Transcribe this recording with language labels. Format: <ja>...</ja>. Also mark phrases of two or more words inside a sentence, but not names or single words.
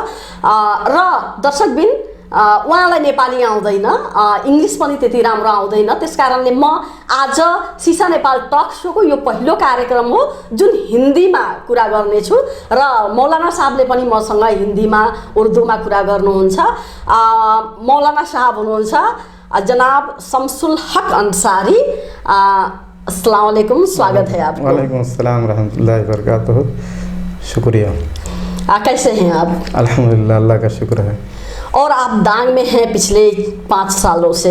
<ne>र दर्शकबिन, उहाँलाई नेपाली आउँदैन, इङ्ग्लिस पनि त्यति राम्रो आउँदैन। त्यसकारणले म आज सिसा नेपाल टक शोको यो पहिलो कार्यक्रम हो जुन हिन्दीमा कुरा गर्नेछु र मौलाना साहबले पनि मसँग हिन्दीमा उर्दूमा कुरा गर्नुहुन्छ। मौलाना साहब हुनुहुन्छ जनाब शमसुल हक अंसारी।</ne> <ar>السلام عليكم,</ar> <hi>स्वागत है आपको।</hi> <ar>وعليكم السلام ورحمة الله وبركاته.</ar> <hi>शुक्रिया। कैसे हैं आप? अल्हम्दुलिल्लाह, अल्लाह का शुक्र है। और आप दांग में हैं पिछले 5 सालों से</hi>